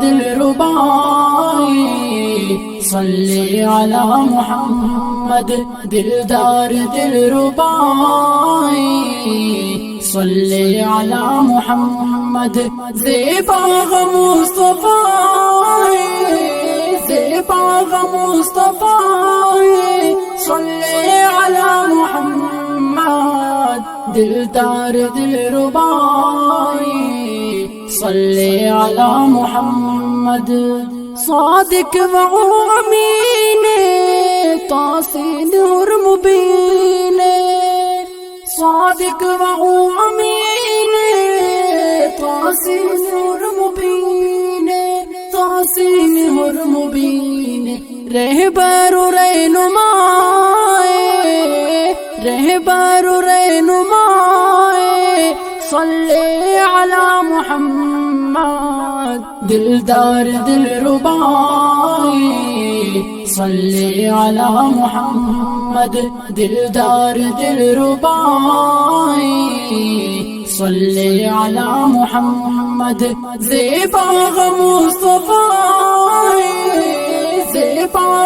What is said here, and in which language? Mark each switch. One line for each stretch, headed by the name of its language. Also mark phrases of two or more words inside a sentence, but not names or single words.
Urdu: دلربائی
Arabic: صلی علی محمد،
Urdu: دلدار دلربائی
Arabic: صلی علی محمد،
Urdu: زیبا مصطفی زیبا مصطفی
Arabic: صلی علی محمد،
Urdu: دلدار دلربائی
Arabic: صلی علی محمد،
Urdu: صادق و امین تحسین اور مبین، صادق و امین تحسین اور مبین، تحسین اور مبین، رہبر و رہنمائے رہبر و رہنمائے،
Arabic: صلی علی محمد،
Urdu: دلدار دلربائی
Arabic: صلی علی محمد،
Urdu: دلدار دلربائی
Arabic: صلی علی محمد،
Urdu: زیبا مصطفی زیبا